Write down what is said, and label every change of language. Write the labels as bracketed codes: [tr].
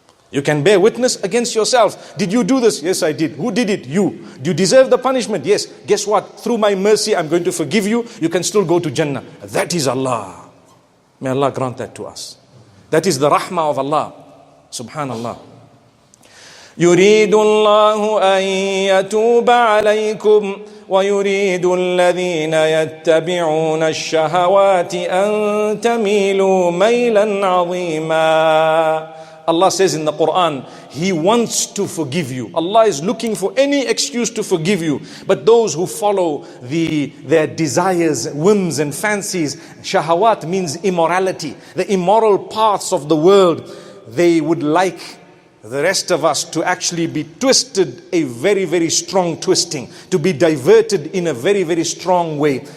[en] You can bear witness against yourself. Did you do this? Yes, I did. Who did it? You. Do you deserve the punishment? Yes. Guess what? Through my mercy, I'm going to forgive you. You can still go to Jannah. That is Allah. May Allah grant that to us. That is the rahmah of Allah. Subhanallah. [ar] يريد الله أن يتوب عليكم ويريد الذين يتبعون الشهوات أن تميلوا ميلا عظيما. [en] Allah says in the Quran, He wants to forgive you. Allah is looking for any excuse to forgive you. But those who follow their desires, whims and fancies, shahawat means immorality, the immoral paths of the world, they would like the rest of us to actually be twisted a very, very strong twisting, to be diverted in a very, very strong way.